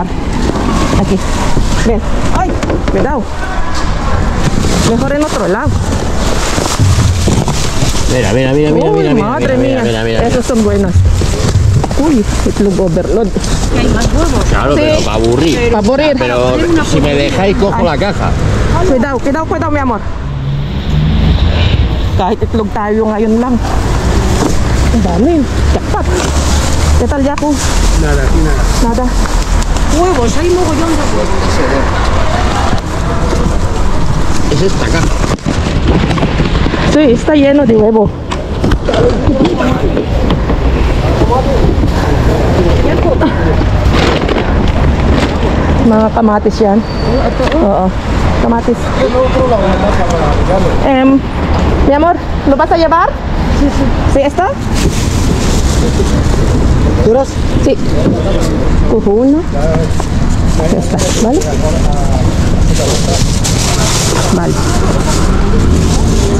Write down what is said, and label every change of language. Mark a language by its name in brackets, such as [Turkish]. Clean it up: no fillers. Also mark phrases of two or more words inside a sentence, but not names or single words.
[Spanish] Aquí. Ven. ¡Ay! Cuidado. Mejor en otro lado. Mira, mira, mira, mira, Uy, mira, madre mira, mía. mira, mira, Esas son buenas. [Filipino] Uy, itlog overload. [Spanish] Hay más huevos. Claro, Sí. pero para aburrir. Para morir. Pero si me dejáis, cojo la caja. Cuidado, cuidado, cuidado, mi amor. [Filipino] Kahit itlog tayo ngayon lang. Ang dami. Jackpot. [Spanish] ¿Qué tal, Yaku? Nada, aquí nada. Nada. Huevos, hay mogollón de huevos. Es esta caja. Sí, está lleno de huevo. [Filipino] Mga kamatis yan. Oo, kamatis. [Spanish] Mi amor, ¿lo vas a llevar? Sí, sí. ¿Sí, esto? ¿Duras? Sí. Cojo uno. Ya está, ¿vale? Vale. Sí.